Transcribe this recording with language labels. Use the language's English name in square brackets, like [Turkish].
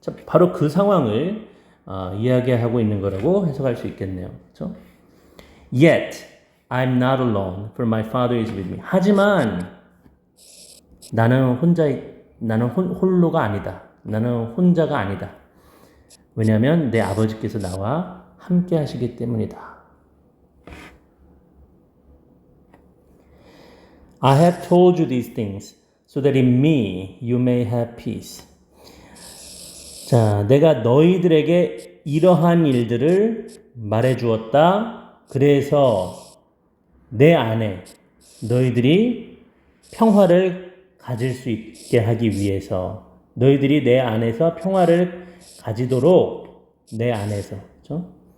[Korean] 바로 그 상황을 이야기하고 있는 거라고 해석할 수 있겠네요. 그렇죠? [English] Yet I'm not alone, for my Father is with me. [Korean] 하지만 나는 홀로가 아니다. 나는 혼자가 아니다. 왜냐하면 내 아버지께서 나와 함께 하시기 때문이다. I have told you these things so that in me you may have peace. 자, 내가 너희들에게 이러한 일들을 말해 주었다. 그래서 내 안에 너희들이 평화를 가질 수 있게 하기 위해서 너희들이 내 안에서 평화를 가지도록 내 안에서 그렇죠?